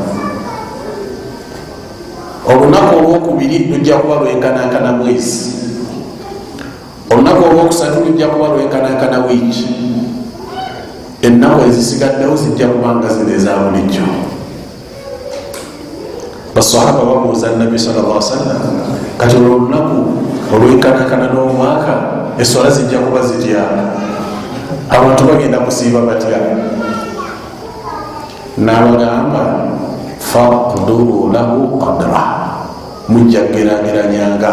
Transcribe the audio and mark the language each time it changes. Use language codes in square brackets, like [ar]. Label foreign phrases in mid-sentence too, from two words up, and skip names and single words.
[lg] Olunaku olwokubiri lujja kuba lwenkanankana mwezi, olunaku olwokusatu lujja kuba lwenkanankana wiiki, ennaku ezisigaddewo zijja kubanga zino eza bulijjo. Basahaba babuuza Nabbi [ar] صلى الله عليه وسلم, [lg] kati olunaku olwenkanankana n'omwaka eswala zijja kuba zitya? Abantu bagenda kusiiba batya? N'abagamba [ar] فاقدروا له قدره, [lg] mujja geraageranyanga.